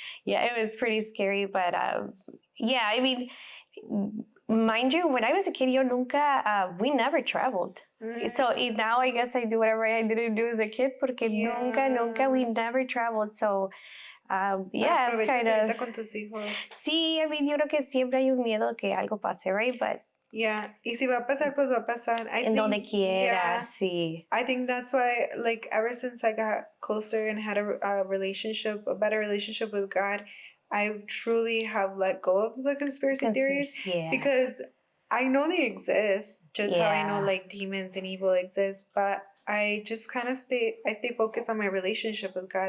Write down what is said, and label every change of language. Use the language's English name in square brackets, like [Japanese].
[English] Yeah, it was pretty scary, but I mean, mind you, when I was a kid, we never traveled. So now I guess I do whatever I didn't do as a kid, [Spanish] porque nunca, [English] we never traveled. So kind of. [Spanish] Con tus hijos. Sí, [English] I mean, [Spanish] yo creo que siempre hay un miedo que algo pase, right? [English] But [Spanish] yeah, y si va a pasar, pues va a pasar. En donde quiera, sí. [English] I think that's why, like, ever since I got closer and had a better relationship with God, I truly have let go of the conspiracy theories. Yeah. Because I know they exist, just how I know, like, demons and evil exist, but I just kind of stay focused on my relationship with God.